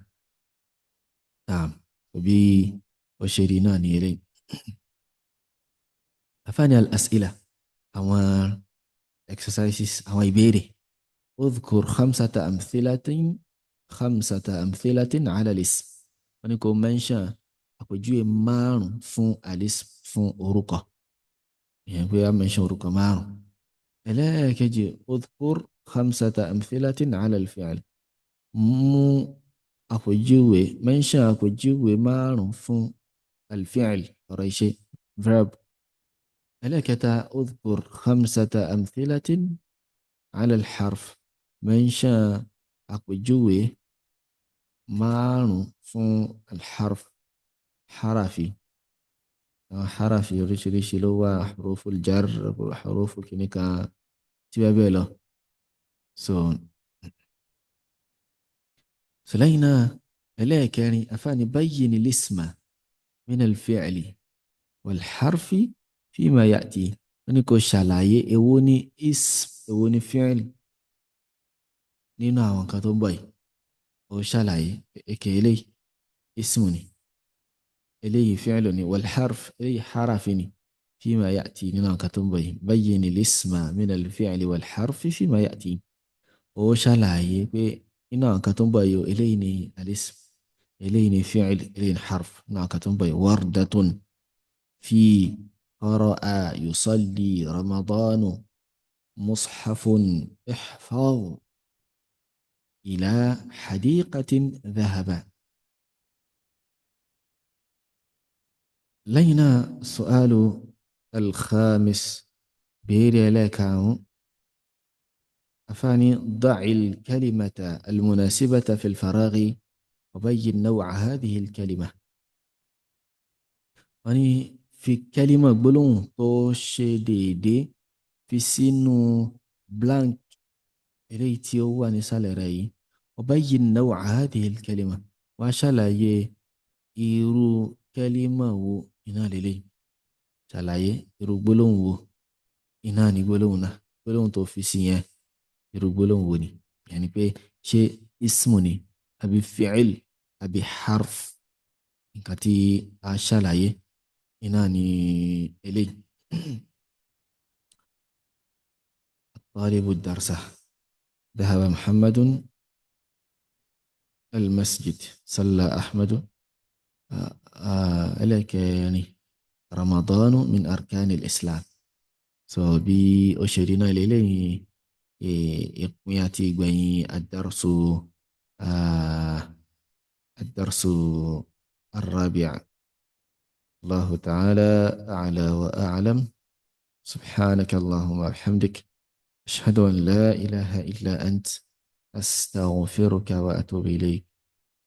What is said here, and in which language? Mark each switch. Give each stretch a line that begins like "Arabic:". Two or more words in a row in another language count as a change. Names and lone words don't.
Yoruba: Naam bí ó ṣe rí náà ní eré. afáàní al-as'ila àwọn exercises àwọn ìbéèrè.
Arabic: اذكر خمسة أمثلة على الاسم.
Yoruba: wọ́n ní kó mention àpèjúwe márùn fún al-ism fún orúkọ ìyẹn pé a mention orúkọ márùn.
Arabic: ẹlẹ́ẹ̀kejì اذكر خمسة أمثلة على الفعل.
Yoruba: mú àpèjúwe mention àpèjúwe márùn fún al-fi'l ọ̀rọ̀ ìṣe verb.
Arabic: ẹlẹ́ẹ̀kẹta اذكر خمسة أمثلة على الحرف.
Yoruba: mention àpèjúwe márùn fún al-harf harafi. harafi oríṣiríṣi ló wà
Arabic: حروف الجر
Yoruba: huruful kìnnìkan tí bẹ́ẹ̀ bẹ́ẹ̀ lọ. lẹ́yìn náà ẹlẹ́ẹ̀kẹrin afáàní
Arabic: بين الاسم من الفعل والحرف فيما يأتي.
Yoruba: wọ́n ní kó ṣàlàyé èwo ní ism èwo ní fi'l nínú àwọn kan tó ń bọ̀ yìí. ó ṣàlàyé èké eléyìí ismu ni eléyìí fi'lu ni wal-harf eléyìí harafi ni
Arabic: فيما يأتي
Yoruba: nínú àwọn kan tó ń bọ̀ yìí.
Arabic: بين الاسم من الفعل والحرف فيما يأتي.
Yoruba: ó ṣàlàyé pé nínú àwọn kan tó ń bọ̀ yìí eléyìí ni al-ism eléyìí ni fi'l eléyìí ni harf nínú àwọn kan tó ń bọ̀ yìí.
Arabic: وردة في قرأ يصلي رمضان مصحف احفظ إلى حديقة ذهب. لينا السؤال الخامس
Yoruba: béèrè ẹlẹ́ẹ̀karùn-ún afáàní
Arabic: ضع الكلمة المناسبة في الفراغ وبين نوع هذه الكلمة.
Yoruba: wọ́n ní fi kẹ́límà gbólóhùn tó ṣe déédéé fi sínú blank eléyìí tí ó wà nísàlẹ̀ rẹ̀ yìí.
Arabic: وبين نوع هذه الكلمة,
Yoruba: wá ṣàlàyé irú kẹ́límà wo iná lélẹ̀. ṣàlàyé irú gbólóhùn wo iná ní gbólóhùn náà, gbólóhùn tó fi sí yẹn irú gbólóhùn wo ni. yẹn ni pé ṣé ismu ni àbí fi'il àbí harf. nǹkan tí a ṣàlàyé iná ní eléyìí.
Arabic: طالب الدرس ذهب محمد المسجد صلى أحمد. إليك يعني رمضان من أركان الإسلام.
Yoruba: so bí ó ṣe rí náà lélẹ́yìn ìpín àti ìgbẹ̀yìn
Arabic: الدرس الرابع. الله تعالى أعلى وأعلم. سبحانك اللهم وبحمدك أشهد أن لا إله إلا أنت أستغفرك وأتوب إليك.